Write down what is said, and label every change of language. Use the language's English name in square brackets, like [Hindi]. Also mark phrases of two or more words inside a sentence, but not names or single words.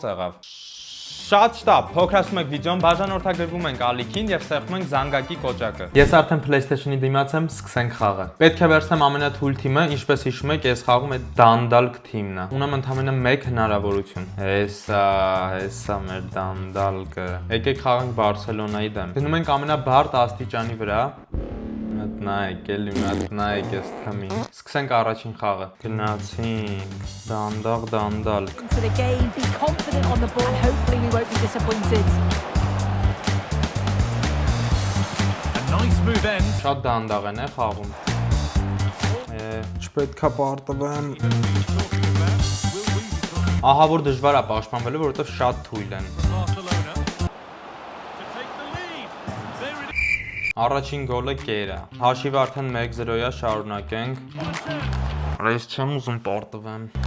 [Armenian] եղավ։ Շատ շտապ, փոքրացնում եք վիդեոն, բաժանորդագրվում ենք ալիքին եւ սեղմում ենք զանգակի կոճակը։ Ես արդեն PlayStation-ի դիմաց եմ, սկսենք խաղը։ Պետք է վերցնեմ ամենաթույլ թիմը, ինչպես հիշում եք, ես խաղում եմ Դանդալկ թիմն է։ Ունեմ ընդամենը 1 հնարավորություն։ Հեսա մեր Դանդալկը։ Եկեք խաղանք Բարսելոնայի դեմ։ Գնում ենք ամենաբարդ աստիճանի վրա։ Նայեք, էլի նայեք ես թմին։ Սկսենք առաջին խաղը։ Գնացինք, դանդալկ։ [English] To the game, be confident on the ball, and hopefully we won't be disappointed. A nice move end. [Armenian] Շատ դանդաղ են խաղում։ Չպետքա պարտվեմ։ Ահա որ դժվար է պաշտպանվելու, որովհետև շատ թույլ են։ Առաջին գոլը կեր է։ Հաշիվը արդեն 1-0 է, շարունակենք։ Այս չեմ ուզում պարտվեմ։